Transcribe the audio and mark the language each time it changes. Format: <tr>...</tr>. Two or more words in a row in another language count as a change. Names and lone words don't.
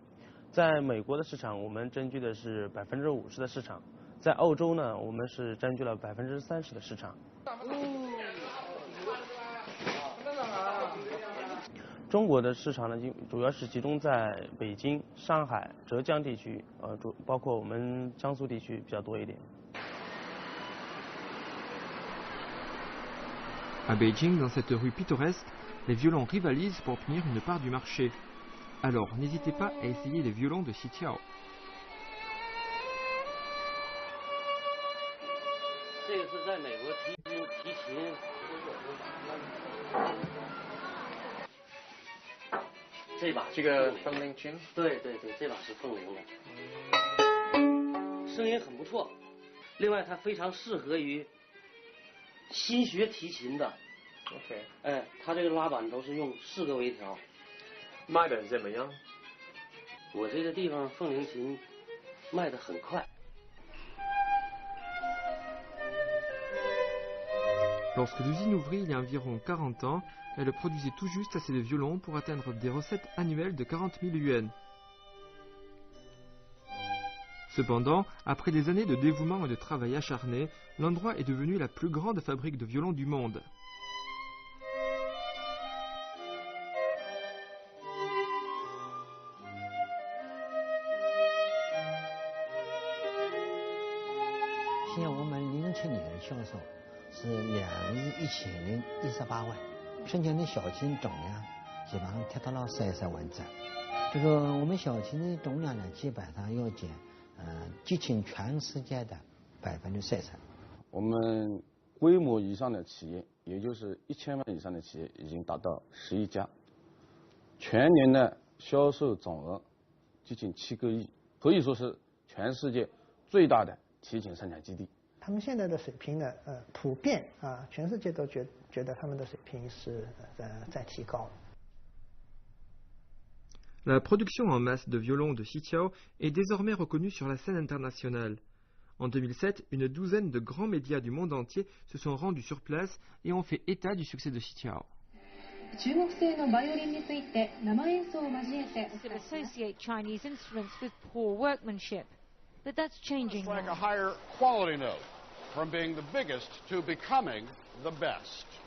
<zh>在美国的市场，我们占据的是50%的市场；在欧洲呢，我们是占据了30%的市场。中国的市场呢，主要是集中在北京、上海、浙江地区，包括我们江苏地区比较多一点。</zh> <fr>À Beijing, dans cette rue pittoresque, les violons rivalisent pour obtenir une part du marché. Alors, n'hésitez pas à essayer les violons de Xiqiao.</fr> <zh>这个是在美国提琴。这把这个风铃琴，对，这把是风铃的，声音很不错。另外，它非常适合于新学提琴的。 OK。哎，它这个拉板都是用4个微调。卖的怎么样？我这个地方风铃琴卖得很快。</zh> <fr>Lorsque l'usine ouvrit il y a environ 40 ans, elle produisait tout juste assez de violons pour atteindre des recettes annuelles de 40 000 yuan. Cependant, après des années de dévouement et de travail acharné, l'endroit est devenu la plus grande fabrique de violons du monde. Aujourd'hui,</fr> <zh>是21018万，生产的小提琴总量基本上达到了30万只。这个我们小提琴的总量呢，基本上要减，接近全世界的30%。我们规模以上的企业，也就是1000万以上的企业，已经达到11家，全年的销售总额接近7个亿，可以说是全世界最大的提琴生产基地。他们现在的水平呢，普遍全世界都觉得他们的水平是在提高。</zh> <fr>La production en masse de violons de Xiqiao est désormais reconnue sur la scène internationale. En 2007, une douzaine de grands médias du monde entier se sont rendus sur place et ont fait état du succès de Xiqiao.</fr> <en>Associate Chinese instruments with poor workmanship, but that's changing now. It's like a higher quality note. From being the biggest to becoming the best.</en>